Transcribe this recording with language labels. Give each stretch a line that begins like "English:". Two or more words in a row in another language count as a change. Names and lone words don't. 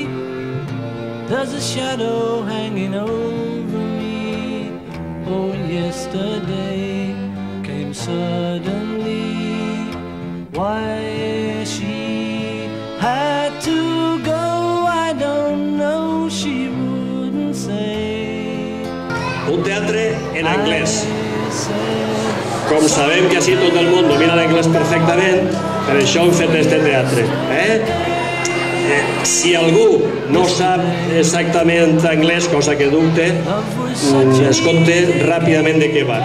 English: There's a shadow hanging over me. Oh, yesterday came suddenly. Why she had to go, I don't know, she wouldn't say.
Catalan: Un teatre en anglès. Com sabem que així tot el món domina l'anglès perfectament, per això hem fet este teatre. Si algú no sap exactament anglès, cosa que dubte, es compte ràpidament de què va.